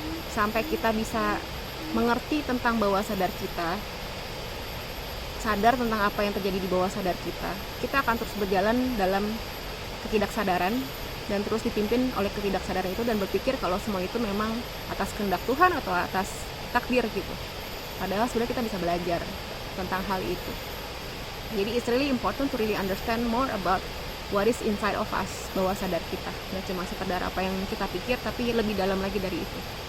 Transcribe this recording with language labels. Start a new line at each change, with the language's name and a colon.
Indonesian: Sampai kita bisa mengerti tentang bawah sadar kita, sadar tentang apa yang terjadi di bawah sadar kita akan terus berjalan dalam ketidaksadaran dan terus dipimpin oleh ketidaksadaran itu dan berpikir kalau semua itu memang atas kehendak Tuhan atau atas takdir gitu. Padahal sebenarnya kita bisa belajar tentang hal itu. Jadi
English: it's really important to really understand more about what is inside of us,
Indonesian: bawah sadar kita. Nggak cuma sekedar apa yang kita pikir, tapi lebih dalam lagi dari itu.